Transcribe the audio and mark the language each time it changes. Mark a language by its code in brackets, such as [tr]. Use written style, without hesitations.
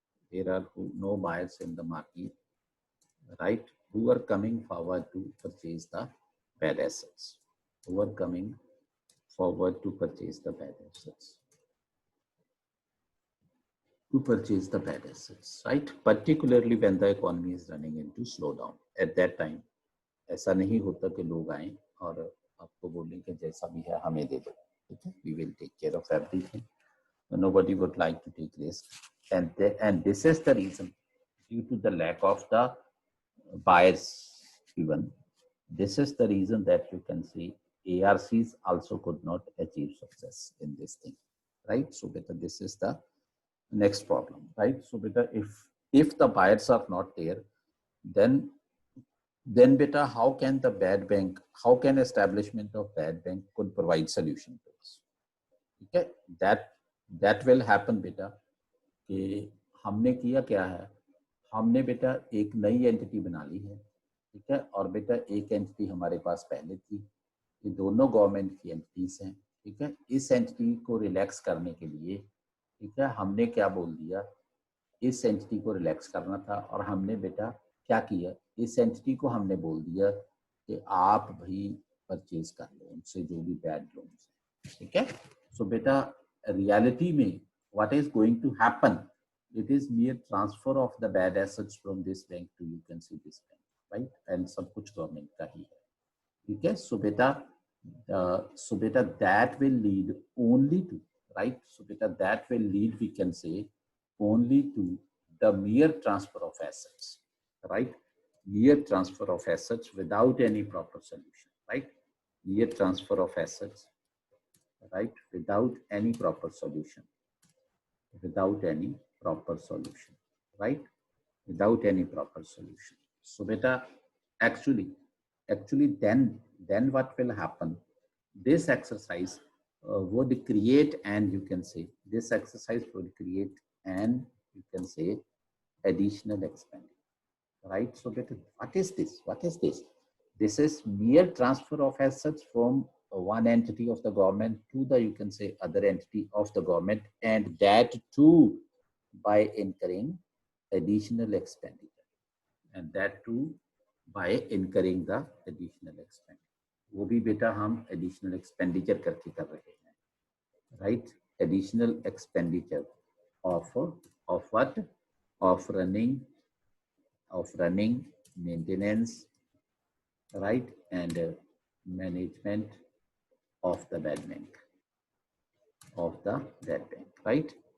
[en] There are no buyers in the market, right, who are coming forward to purchase the bad assets. Who are coming forward to purchase the bad assets. To purchase the bad assets, right? Particularly when the economy is running into slowdown. At that time, [hi] ऐसा नहीं होता कि लोग आए और आपको बोलें कि जैसा भी है हमें दे दो, ठीक है? [en] We will take care of everything. Nobody would like to take risk, and this is the reason, due to the lack of the buyers even. This is the reason that you can see ARCs also could not achieve success in this thing, right? So better, this is the next problem, right? So beta, if the buyers are not there, then beta, how can the bad bank, how can establishment of bad bank could provide solution to us? Okay, that will happen [hi] beta कि हमने किया क्या है, हमने बेटा एक नई entity बना ली है, ठीक है, और बेटा एक एंटिटी हमारे पास पहले थी, ये दोनों गवर्नमेंट की एंटिटीज हैं, ठीक है। इस एंटिटी को रिलैक्स करने के लिए, ठीक है, हमने क्या बोल दिया, इस एंटिटी को रिलैक्स करना था, और हमने बेटा क्या किया, इस एंटिटी को हमने बोल दिया कि आप भी परचेज कर लो उनसे जो भी बैड लोन्स हैं, ठीक है। [en] So बेटा reality में what is going to happen, it is mere transfer of the bad assets from this bank to, you can see, this bank, right? [hi] And सब कुछ गवर्नमेंट का ही है, ठीक है। [en] So बेटा that will lead only to, right? So बेटा that will lead, we can say, only to the mere transfer of assets, right? Mere transfer of assets without any proper solution, right? Mere transfer of assets, right? Without any proper solution. Without any proper solution, right? Without any proper solution. So beta, actually then what will happen, this exercise would create, and you can say this exercise would create an, you can say, additional expenditure, right? So beta, what is this? This is mere transfer of assets from one entity of the government to the, you can say, other entity of the government, and that too by incurring additional expenditure, and that too by incurring the additional expenditure. [hi] वो भी बेटा हम additional expenditure करके कर रहे हैं, right? [en] Additional expenditure of what? Of running, maintenance, right? And management of the bad bank, right?